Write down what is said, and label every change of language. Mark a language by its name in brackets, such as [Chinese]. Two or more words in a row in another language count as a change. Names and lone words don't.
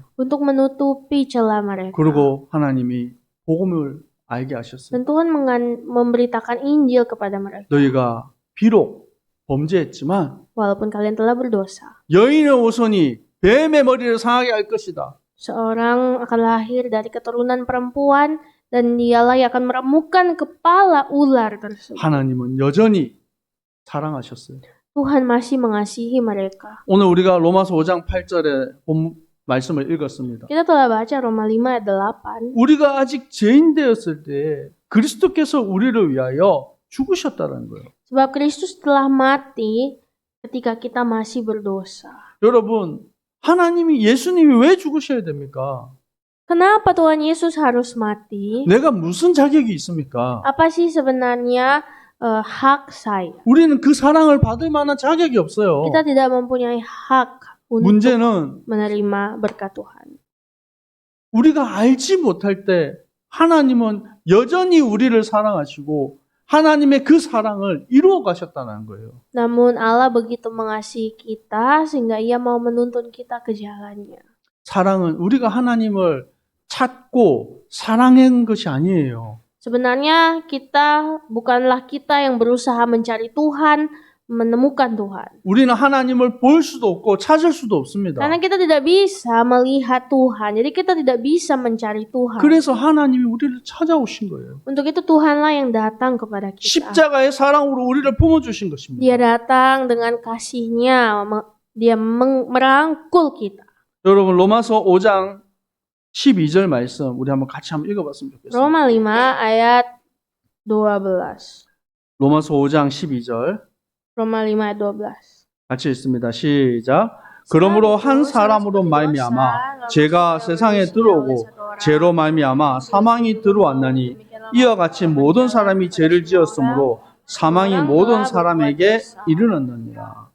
[Indonesian] untuk menutupi celah mereka. [Korean] 그리고 하나님이 복음을 알게 하셨어요. [Indonesian] Dan Tuhan memberitakan Injil kepada mereka. [Korean] 너희가 비록 범죄했지만 [Indonesian] Walaupun kalian telah berdosa, [Korean] 여인의 오손이 뱀의 머리를 상하게 할 것이다. [Indonesian] seorang akan lahir dari keturunan perempuan dan dialah yang akan meremukkan kepala ular tersebut. [Korean] 하나님은 여전히 사랑하셨어요. [Indonesian] Tuhan masih mengasihi mereka. [Korean] 오늘 우리가 로마서 5장 8절에 본 말씀을 읽었습니다. [Indonesian] Kita telah baca Roma 5 ayat 8. [Korean] 우리가 아직 죄인 되었을 때 그리스도께서 우리를 위하여 죽으셨다는 거예요. [Indonesian] Sebab Kristus telah mati ketika kita masih berdosa. [Korean] 여러분, 하나님이 예수님이 왜 죽으셔야 됩니까? [Indonesian] Kenapa Tuhan Yesus harus mati? [Korean] 내가 무슨 자격이 있습니까? [Indonesian] Apa sih sebenarnya hak saya? [Korean] 우리는 그 사랑을 받을 만한 자격이 없어요. [Indonesian] Kita tidak mempunyai hak untuk [Korean] 문제는 [Indonesian] menerima berkat Tuhan. [Korean] 우리가 알지 못할 때 하나님은 여전히 우리를 사랑하시고 하나님의 그 사랑을 이루어 가셨다는 거예요. [Indonesian] Namun Allah begitu mengasihi kita sehingga Ia mau menuntun kita ke jalannya. [Korean] 사랑은 우리가 하나님을 찾고 사랑한 것이 아니에요. [Indonesian] Sebenarnya bukanlah kita yang berusaha mencari Tuhan, menemukan Tuhan. [Korean] 우리는 하나님을 볼 수도 없고 찾을 수도 없습니다. [Indonesian] Karena kita tidak bisa melihat Tuhan, jadi kita tidak bisa mencari Tuhan. [Korean] 그래서 하나님이 우리를 찾아오신 거예요. [Indonesian] Untuk itu Tuhanlah yang datang kepada kita. [Korean] 십자가의 사랑으로 우리를 품어주신 것입니다. [Indonesian] Dia datang dengan kasih-Nya, Dia merangkul kita. [Korean] 여러분 로마서 5장 12절 말씀 우리 한번 같이 한번 읽어봤으면 좋겠습니다. [Indonesian] Roma 5 ayat 12. [Korean] 로마서 5장 12절 [Indonesian] Roma 5 ayat 12. [Korean] 같이 읽습니다. 시작. 그러므로 한 사람으로 말미암아 죄가 세상에 들어오고 죄로 말미암아 사망이 들어왔나니 이와 같이 모든 사람이 죄를 지었으므로 사망이 모든 사람에게 이르렀느니라.